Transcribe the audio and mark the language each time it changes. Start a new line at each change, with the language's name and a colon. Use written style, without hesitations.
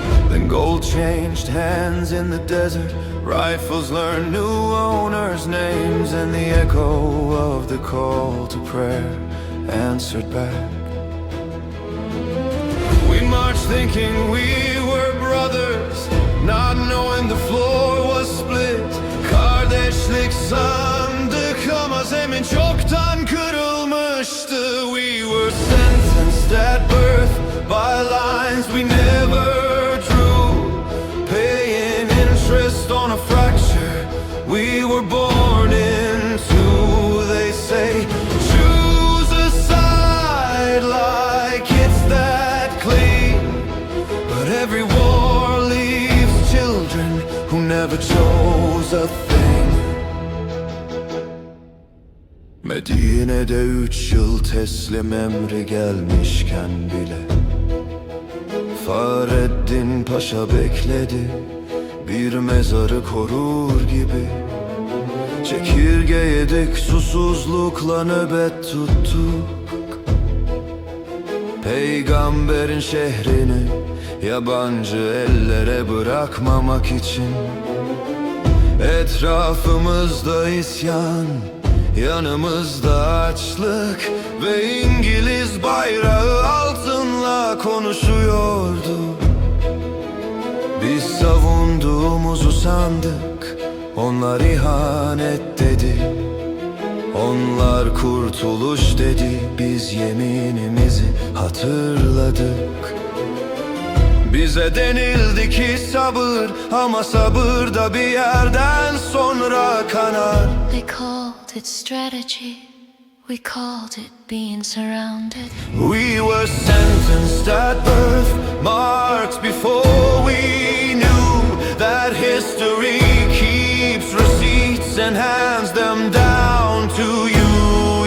English: Then gold changed hands in the desert, rifles learned new owners' names, and the echo of the call to prayer answered back. We marched thinking we were brothers, not knowing the floor was split.
Turkish: Kardeşlik sandık ama zemin çoktan kırılmıştı.
English: We were sentenced at birth by lines we never drew, paying interest on a fracture we were born into. They say choose a side like it's that clean, but every war leaves children who never chose a thing.
Turkish: Medine'de 3 yıl teslim emri gelmişken bile Fahreddin Paşa bekledi, bir mezarı korur gibi. Çekirge yedik, susuzlukla nöbet tuttuk. Peygamberin şehrini yabancı ellere bırakmamak için. Etrafımızda isyan, yanımızda açlık ve İngiliz bayrağı altınla konuşuyordu. Biz savunduğumuzu sandık, onlar ihanet dedi. Onlar kurtuluş dedi, biz yeminimizi hatırladık. Bize denildi ki sabır, ama sabır da bir yerden sonra kanar.
English: They called it strategy, we called it being surrounded. We were sentenced at birth, marked before we knew that history keeps receipts and hands them down to you.